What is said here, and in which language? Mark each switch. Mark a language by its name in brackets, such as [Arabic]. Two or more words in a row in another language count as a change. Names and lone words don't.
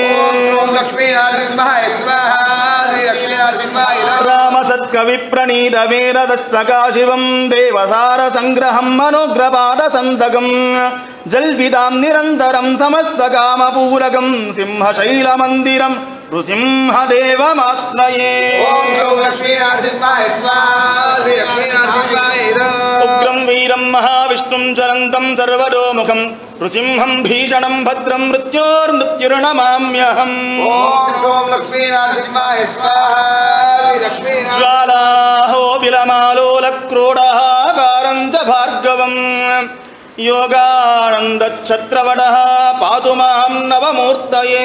[Sanskrit] रामसत्कविप्रणीतवेददष्टकाशिवं देवसारसङ्ग्रहं मनोग्रपादसन्तकं जल्पितां निरन्तरं समस्तकामपूरकं सिंहशैलमन्दिरं नृसिंहदेवमाश्रये ఉగ్రం వీరం మహావిష్ణుం చరంతం సర్వతోముఖం నృసింహం భీషణం భద్రం మృత్యోర్మృత్యుర్నమామ్యహం. ఓం లక్ష్మీ నరసింహాయ స్వాహా. లక్ష్మీ జ్వాలాహో విలమాలోల క్రోడాకారం చ భార్గవం యోగానందఛత్రవడః పాతు మాం నవమూర్తయే.